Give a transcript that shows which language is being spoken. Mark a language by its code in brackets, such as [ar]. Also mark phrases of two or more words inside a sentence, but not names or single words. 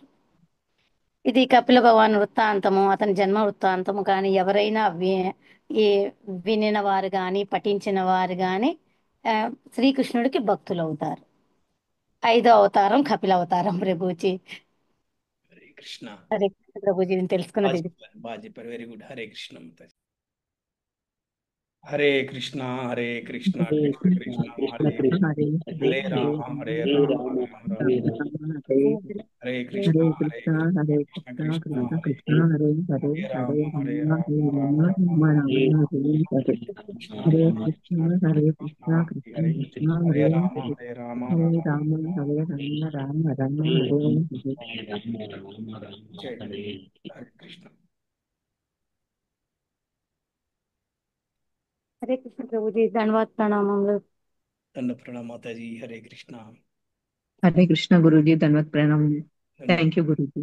[te] ఇది కపిల భగవాన్ వృత్తాంతము, అతని జన్మ వృత్తాంతము కానీ ఎవరైనా ఈ వినిన వారు కానీ పఠించిన వారు కానీ శ్రీకృష్ణుడికి భక్తులవుతారు. 5వ అవతారం కపిల అవతారం ప్రభుజీ. హరే కృష్ణ. హరే కృష్ణ ప్రభుజీ, నేను తెలుసుకున్నది ఇది. బాగా చెప్పారు. [en] very good. [te] హరే కృష్ణ. హరే కృష్ణ హరే కృష్ణ హరే కృష్ణ కృష్ణ కృష్ణ కృష్ణ హరే కృష్ణ హరే హరే హరే హరే రామ హరే హరే రామ రామ రామ రామ రామ రామ హరే హరే హరే కృష్ణ హరే కృష్ణ హరే కృష్ణ కృష్ణ కృష్ణ కృష్ణ హరే కృష్ణ హరే హరే హరే హరే రామ హరే రామ రామ హరే రామ రామ రామ రామ హరే రామ హరే హరే కృష్ణ హరే హరే కృష్ణ కృష్ణ హరే కృష్ణ కృష్ణ హరే కృష్ణ హరే కృష్ణ హరే హరే రామ హరే హరే రామ హరే రామ రామ హరే రామ రామ రామ హరే హరే. చేయండి. హరే కృష్ణ. హరే కృష్ణ ప్రభుజీ, ధన్యవాద ప్రణామములు. దండ ప్రణామ మాతాజీ. హరే కృష్ణ. హరే కృష్ణ గురూజీ, ధన్యవాద ప్రణామం. [en] thank you [te] గురూజీ.